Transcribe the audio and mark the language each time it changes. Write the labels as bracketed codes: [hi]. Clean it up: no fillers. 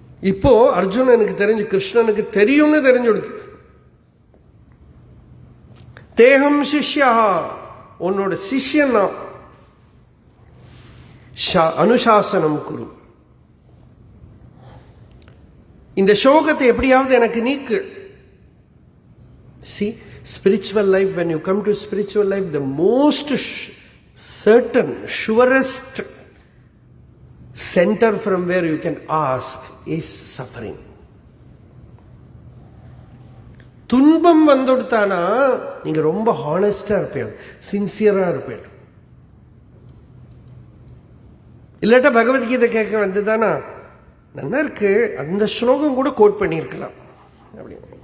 [ta] இப்போ அர்ஜுனனுக்கு தெரிஞ்சு, கிருஷ்ணனுக்கு தெரியும்னு தெரிஞ்சு கொடுத்து, தேகம் சிஷ்யா, உன்னோட சிஷ்யன் நான், அனுசாசனம் குரு, இந்த சோகத்தை எப்படியாவது எனக்கு நீக்கு. [en] See, spiritual life, when you come to spiritual life, the most certain, surest center from where you can ask is suffering. [ta] துன்பம் வந்துடுத்தானா நீங்க ரொம்ப ஹானஸ்டா இருப்பீங்க, சின்சியரா இருப்பீங்க. இல்லாட்டா பகவத்கீதை கேட்க வந்துதானா நல்லா இருக்கு, அந்த ஸ்லோகம் கூட கோட் பண்ணியிருக்கலாம் அப்படி.